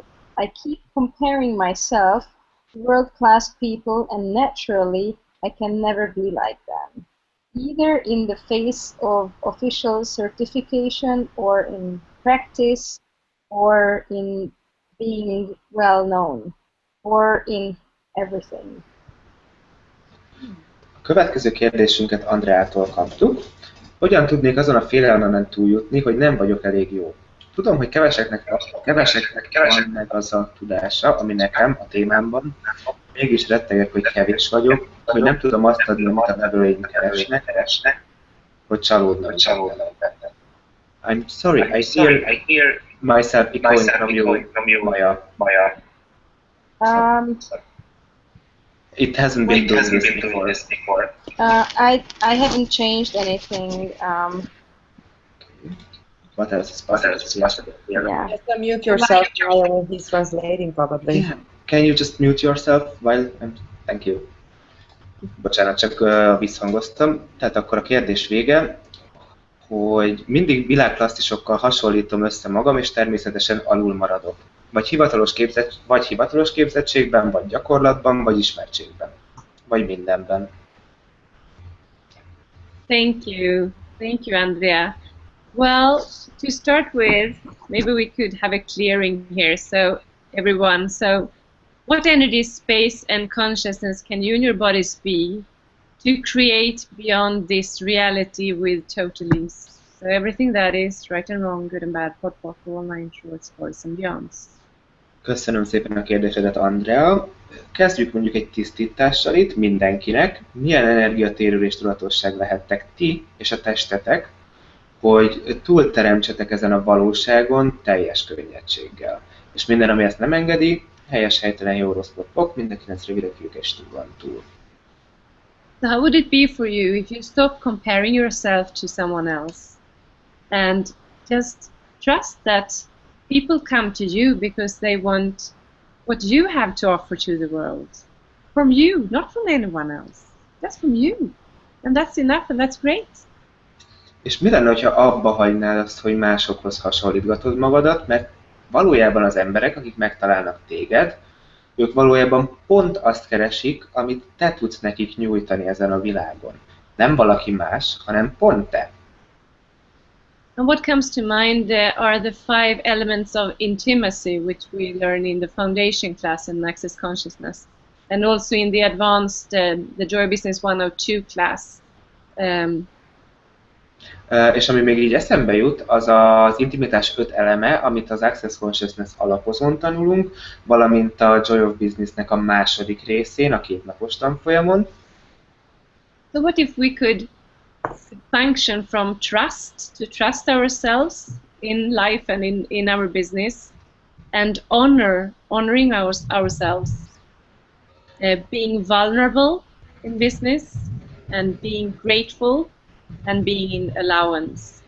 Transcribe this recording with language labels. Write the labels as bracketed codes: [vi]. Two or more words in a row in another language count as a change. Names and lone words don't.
[en] I keep comparing myself to world-class people, and naturally, I can never be like them, either in the face of official certification or in practice or in being well known or in everything. [hu] A következő kérdésünket Andreától kaptuk. Hogyan tudnék azon a félelmemen túljutni, hogy nem vagyok elég jó? Tudom, hogy keveseknek van meg az a tudása, ami nekem a témámban, mégis rettegek, hogy kevés vagyok, hogy nem tudom azt adni, amit a vevőim keresnek, hogy csalódnak. [en] I'm sorry, I hear myself echoing from you, Maya. It hasn't been doing this before. I haven't changed anything. What else is possible? Yeah. Just unmute yourself while he's translating, probably. Yeah. Can you just mute yourself while I'm... Thank you. [hu] Bocsánat, csak visszhangoztam. Tehát akkor a kérdés vége, hogy mindig világklasszisokkal hasonlítom össze magam, és természetesen alul maradok. Vagy hivatalos képzettségben, vagy gyakorlatban, vagy ismertségben. Vagy mindenben. [en] Thank you, Andrea. Well, to start with, maybe we could have a clearing here, so everyone. So, what energy, space, and consciousness can you and your bodies be to create beyond this reality with total ease? So everything that is right and wrong, good and bad, pot, online, short, sports, and beyonds. [hu] Köszönöm szépen a kérdésedet, Andrea. Kezdjük mondjuk egy tisztítással itt mindenkinek. Milyen energiatérő és tudatosság lehettek ti és a testetek, hogy túlteremtsetek ezen a valóságon teljes könnyedséggel. És minden, ami ezt nem engedi, helyes, helytelen, jó, rossz, pok, mindenkinek rövidek, és túl. [en] So how would it be for you if you stop comparing yourself to someone else and just trust that people come to you because they want what you have to offer to the world? From you, not from anyone else. That's from you. And that's enough and that's great. [hu] És mi lenne, ha abba hagynád azt, hogy másokhoz hasonlítgatod magadat, mert valójában az emberek, akik megtalálnak téged, ők valójában pont azt keresik, amit te tudsz nekik nyújtani ezen a világon. Nem valaki más, hanem pont te. [en] And what comes to mind are the 5 elements of intimacy, which we learn in the foundation class in Access Consciousness, and also in the advanced, the Joy Business 102 class. [hu] És ami még így eszembe jut, az az intimitás 5 eleme, amit az Access Consciousness alapozón tanulunk, valamint a Joy of Businessnek a második részén, a 2 napos tanfolyamon. [en] So what if we could function from trust, to trust ourselves in life and in our business, and honoring ourselves, being vulnerable in business, and being grateful, and being in allowance.